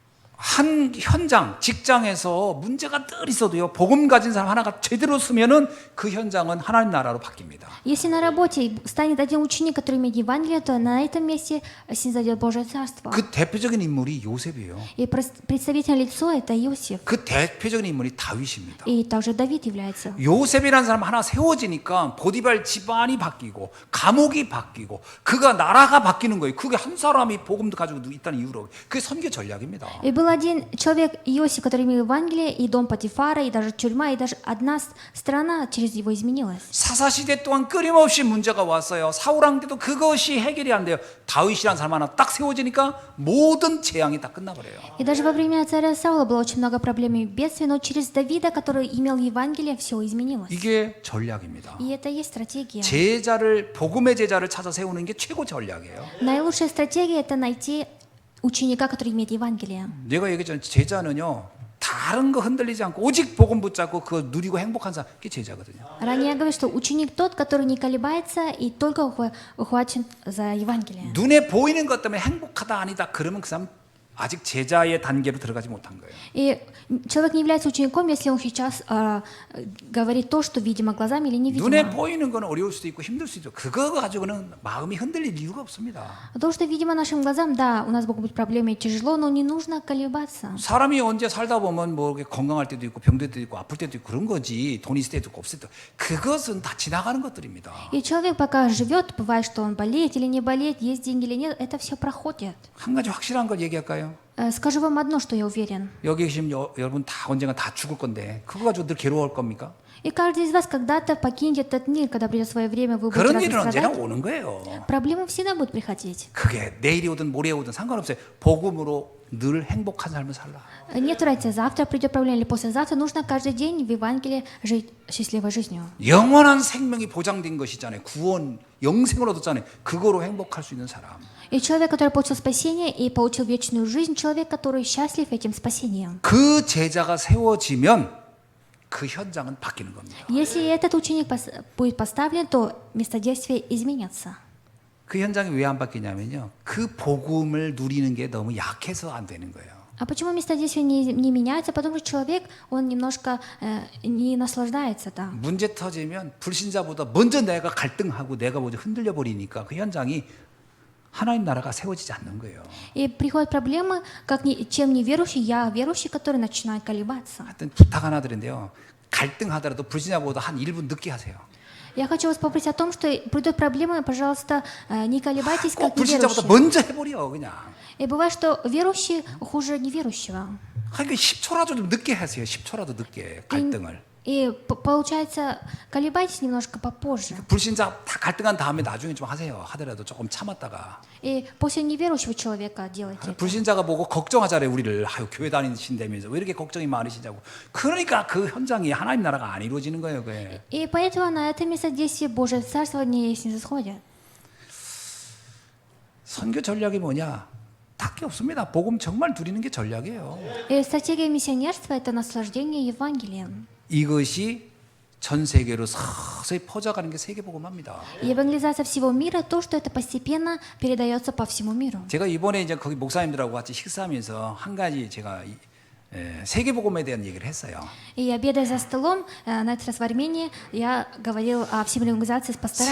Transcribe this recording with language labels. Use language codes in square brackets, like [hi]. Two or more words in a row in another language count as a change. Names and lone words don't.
[ko] 한 현장, 직장에서 문제가 늘 있어도요. 복음 가진 사람 하나가 제대로 쓰면은 그 현장은 하나님 나라로 바뀝니다. [ru] Если на работе станет один ученик, который имеет Евангелие, то на этом месте снизойдет Божие Царство. [ko] 그 대표적인 인물이 요셉이에요. [ru] И представительное лицо – это Иосиф. [ko] 그 대표적인 인물이 다윗입니다. [ru] И также Давид является. [ko] 요셉이라는 사람 하나 세워지니까 보디발 집안이 바뀌고 감옥이 바뀌고 그가 나라가 바뀌는 거예요. 그게 한 사람이 복음도 가지고 있다는 이유로 그게 선교 전략입니다. [ru] И был один человек, Иосиф, который имел Евангелие, и дом Патифара, и даже тюрьма, и даже одна страна через него изменилась. [ko] 사사시대 동안 끊임없이 문제가 왔어요. 사울왕 때도 그것이 해결이 안 돼요. 다윗이라는 사람 하나 딱 세워지니까 모든 재앙이 다 끝나버려요. [ru] И даже во время царя Саула было очень много проблем и бедствий, но через Давида, который имел Евангелие, все изменилось. [ko] 이게 전략입니다. [ru] И это и есть стратегия. [ko] 복음의 제자를 찾아 세우는 게 최고 전략이에요. [ru] Наилучшая стратегия – это найти ученика, который имеет Евангелие. [ko] 내가 얘기했잖아요. 제자는요. 다른 거 흔들리지 않고 오직 복음 붙잡고 그거 누리고 행복한 사람 그게 제자거든요. [ru] Ранее я говорил, что ученик тот, который не колебается и только ухвачен за Евангелие. 눈에 보이는 것 때문에 행복하다 아니다 그러면 그 사람 아직 제자의 단계로 들어가지 못한 거예요. И человек не является учеником, если он сейчас говорит то, что видимо глазами или [ko] 눈에 [ru] невидимо. [ko] 보이는 건 어려울 수도 있고 힘들 수도 있고 그거 가지고는 마음이 흔들릴 이유가 없습니다. [ru] То, что видимо нашим глазам, да, у нас могут быть проблемы и тяжело, но не нужно колебаться. [ko] 사람이 언제 살다 보면 뭐 이렇게 건강할 때도 있고 병들 때도 있고 아플 때도 있고 그런 거지 돈 있을 때도 있고 없을 때도 그것은 다 지나가는 것들입니다. [ru] И человек пока живет, бывает, что он болеет или не болеет, есть деньги или нет, это все проходит. [ko] 한 가지 확실한 걸 얘기할까요? [ru] Скажу вам одно, что я уверен. [ko] 여기 계신 여러분 다 언젠가 다 죽을 건데 그거 가지고 늘 괴로워할 겁니까? [ru] И каждый из вас когда-то покинет этот мир, когда придет свое время, вы будете [ko] 그런 일은 언제나 [ru] страдать. [ko] 오는 거예요. [ru] Проблемы всегда будут приходить. [ko] 그게 내일이 오든 모레 오든 상관없어요. 복음으로 늘 행복한 삶을 살라. [ru] Нет разницы, завтра придет проблема или послезавтра, нужно каждый день в Евангелии жить счастливой жизнью. [ko] 영원한 생명이 보장된 것이잖아요. 구원, 영생을 얻었잖아요. 그거로 행복할 수 있는 사람. [ru] И человек, который получил спасение и получил вечную жизнь, человек, который счастлив этим спасением. [ko] 그 제자가 세워지면 그 현장은 바뀌는 겁니다. [ru] Если этот ученик будет поставлен, то место действия изменится. [ko] 그 현장이 왜 안 바뀌냐면요. 그 복음을 누리는 게 너무 약해서 안 되는 거예요. [ru] А почему место действия не меняется? Потому что человек, он немножко не наслаждается там. [ko] 문제 터지면 불신자보다 먼저 내가 갈등하고 내가 먼저 흔들려 버리니까 그 현장이 하나님 나라가 세워지지 않는 거예요. [ru] И приходят проблемы, чем неверующий, я верующий, который начинает колебаться. [ko] 하여튼 부탁 하나 드린데요. 갈등하더라도 불신자보다 한 1분 늦게 하세요. [ru] Я хочу вас попросить о том, что придут проблемы, пожалуйста, не колебайтесь, [ko] 꼭 [ru] как [ko] 불신자보다 [ru] неверующие. [ko] 먼저 해버려 그냥. [ru] И бывает, что верующий хуже неверующего. [ko] 그러니까 10초라도 좀 늦게 하세요. 10초라도 늦게 갈등을. [ru] И получается, колебайтесь немножко попозже. [ko] 불신자 다 갈등한 다음에 나중에 좀 하세요. 하더라도 조금 참았다가. [ru] И после неверующего человека делайте это. [ko] 불신자가 보고 걱정하잖아요. 우리를 아유 교회 다니신다면서 왜 이렇게 걱정이 많으시냐고. 그러니까 그 현장이 하나님 나라가 안 이루어지는 거예요. 그게. [ru] И поэтому на это место действия Божье Царство не снисходит. [ko] 선교 전략이 뭐냐? 딱히 없습니다. 복음 정말 누리는 게 전략이에요. [ru] И стратегия миссионерства – это наслаждение Евангелием. [ko] 이것이 전 세계로 서서히 퍼져가는 게 세계복음합니다. [ru] И евангелизация всего мира – то, что это постепенно передается по всему миру. [ko] 제가 이번에 이제 거기 목사님들하고 같이 식사하면서 한 가지 제가 세계복음에 대한 얘기를 했어요. [ru] И обедая за столом, на этот раз в Армении, я говорил о всемирной евангелизации с пасторами.